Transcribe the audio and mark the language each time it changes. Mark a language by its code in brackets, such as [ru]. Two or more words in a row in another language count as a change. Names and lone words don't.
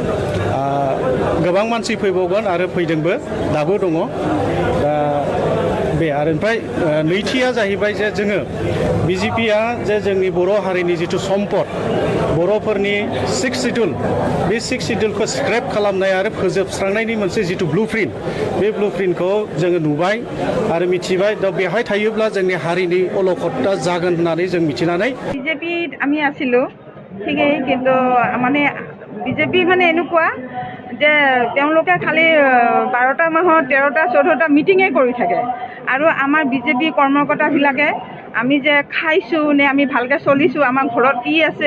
[brx] गोबां मानसि फैबावगोन आरो फैदोंबो दाबो दङ दा बे आरो ओमफ्राय नैथिया जाहैबाय जे जोङो BJP-आ जे जोंनि बर' हारिनि जिथु सम्पद बर'फोरनि 6 शिड्युल बे 6 शिड्युलखौ स्क्रेप खालामनाय आरो फोजोबस्रांनायनि मोनसे जिथु ब्लुप्रिन्ट बे ब्लुप्रिन्टखौ जोङो नुबाय आरो मिथिबाय दा बेहाय थायोब्ला जोंनि हारिनि अलखदा जागोन होननानै जों मिथिनानै [as] BJP আমি আছিলোঁ ঠিকেই কিন্তু মানে BJP মানে এনেকুৱা যে তেওঁলোকে খালি 12টা মাহত 13টা 14টা মিটিঙে কৰি থাকে আৰু আমাৰ BJP কৰ্মকৰ্তাবিলাকে আমি যে খাইছোঁ নে আমি ভালকৈ চলিছোঁ আমাৰ ঘৰত কি আছে